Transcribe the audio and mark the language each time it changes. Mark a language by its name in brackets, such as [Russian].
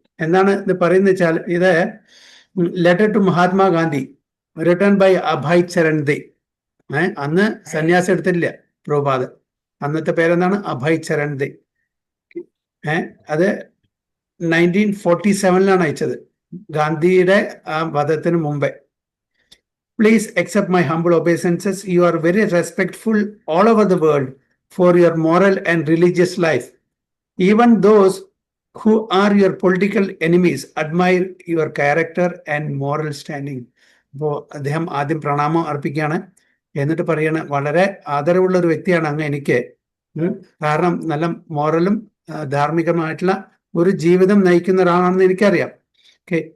[Malayalam] എന്താണ് ഇത് പറയുന്നത് വെച്ചാൽ, ഇത് [English] letter to Mahatma Gandhi written by [Malayalam] Abhay Charan ദേ. അന്ന് സന്യാസം എടുത്തിട്ടില്ല പ്രഭുപാദ്. അന്നത്തെ പേരെന്താണ്? അഭയ് ചരൺ ദേ. അത് 1947 അയച്ചത്, ഗാന്ധിയുടെ ആ വധത്തിന് മുമ്പേ. [English] Please accept my humble obeisances. You are very respectful all over the world for your moral and religious life. Even those who are your political enemies admire your character and moral standing. [Malayalam] അപ്പോൾ അദ്ദേഹം ആദ്യം പ്രണാമം അർപ്പിക്കുകയാണ്. എന്നിട്ട് പറയാണ്, വളരെ ആദരവുള്ള ഒരു വ്യക്തിയാണ് അങ്ങ് എനിക്ക്. കാരണം നല്ല മോറലും ധാർമ്മികമായിട്ടുള്ള ഒരു ജീവിതം നയിക്കുന്ന ഒരാളാണെന്ന് എനിക്കറിയാം. ഓക്കെ.